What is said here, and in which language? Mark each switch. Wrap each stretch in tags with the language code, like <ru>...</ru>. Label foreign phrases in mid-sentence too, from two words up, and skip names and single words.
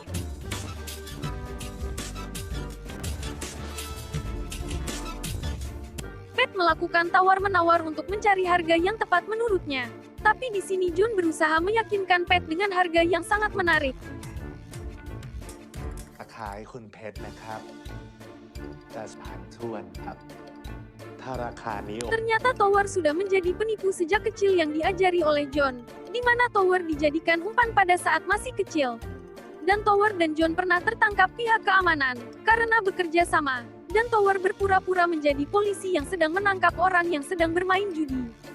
<id>Pat melakukan tawar-menawar untuk mencari harga yang tepat menurutnya. Tapi di sini John berusaha meyakinkan Pat dengan harga yang sangat menarik.</id> <th>ขายคุณเพชรนะครับ จะผ่านทวนครับ ถ้าราคานี้</th> <id>Ternyata Tower sudah menjadi penipu sejak kecil yang diajari oleh John, di mana Tower dijadikan umpan pada saat masih kecil. Dan Tower dan John pernah tertangkap pihak keamanan karena bekerja sama. Dan Tower berpura-pura menjadi polisi yang sedang menangkap orang yang sedang bermain judi.</id>